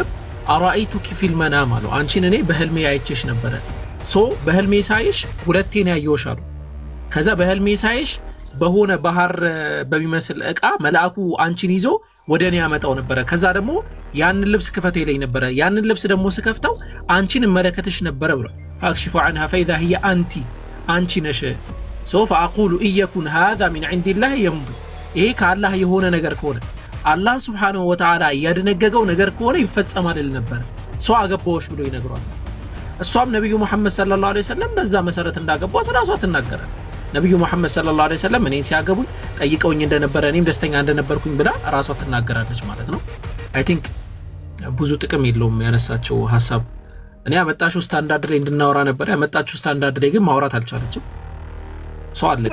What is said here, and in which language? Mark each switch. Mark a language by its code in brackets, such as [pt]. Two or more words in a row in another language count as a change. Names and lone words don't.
[ar] أريتك في المنام [am] አሉ። አንቺን እኔ በህልሜ አይቼሽ ነበረ። በህልሜ ሳይሽ ሁለቴ ነው ያየሁሽ አሉ። ከዛ በህልሜ ሳይሽ በሆነ ባህር በሚመስል እቃ መልአኩ አንቺን ይዞ ወደኔ ያመጣው ነበረ። ከዛ ደግሞ ያንን ልብስ ክፈተው ይለኝ ነበረ። ያንን ልብስ ደግሞ ስከፍተው አንቺን መለከትሽ ነበረ ብሎ [ar] فاكشف عنها فاذا هي [am] አንቺ ነሽ። [ar] فاقول ايكن هذا من عند الله يمضي [am] ይሄ ከአላህ የሆነ ነገር ከሆነ አላህ [ar] سبحانه وتعالى [am] ያደነገገው ነገር ከሆነ ይፈጸማል ነበር። አገባዎች ብሎ ይነግሯል። እሷም ነብዩ መሐመድ [ar] صلى الله عليه وسلم [am] በዛ መሰረት እንዳገቧት ራሷ ትናገራለች። ነብዩ መሐመድ [ar] صلى الله عليه وسلم [am] እኔን ሲያገቡኝ ጠይቀውኝ እንደነበረ እኔም ደስተኛ እንደነበርኩኝ ብላ ራሷ ትናገራለች ማለት ነው። [en] I think [am] ብዙ ጥቅም የለውም ያነሳቸው ሐሳብ። እኔ ያመጣችው ስታንዳርድ ላይ እንድናወራ ነበር። ያመጣችው ስታንዳርድ ላይ ግን ማውራት አልቻለችም። አለቀ።